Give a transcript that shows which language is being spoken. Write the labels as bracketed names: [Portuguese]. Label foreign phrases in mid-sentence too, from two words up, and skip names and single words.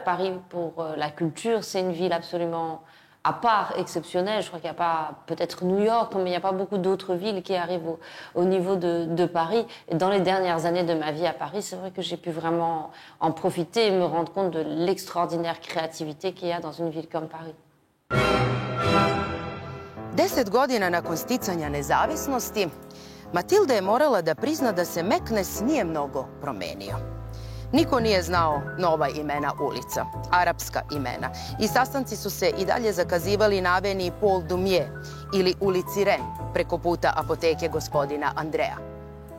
[French] Paris, pour la culture, c'est une ville absolument à part, exceptionnelle. Je crois qu'il n'y a pas, peut-être New York, mais il n'y a pas beaucoup d'autres villes qui arrivent au niveau de Paris. Et dans les dernières années de ma vie à Paris, c'est vrai que j'ai pu vraiment en profiter et me rendre compte de l'extraordinaire créativité qu'il y a dans une ville comme Paris. [Serbian] 10 godina nakon sticanja nezavisnosti, Matilda je morala da prizna da se Meknes nije mnogo promenio. Niko nije znao nova imena ulica, arapska imena, i sastanci su se i dalje zakazivali na aveniji Paul Doumier ili ulici Ren, preko puta apoteke gospodina Andreja.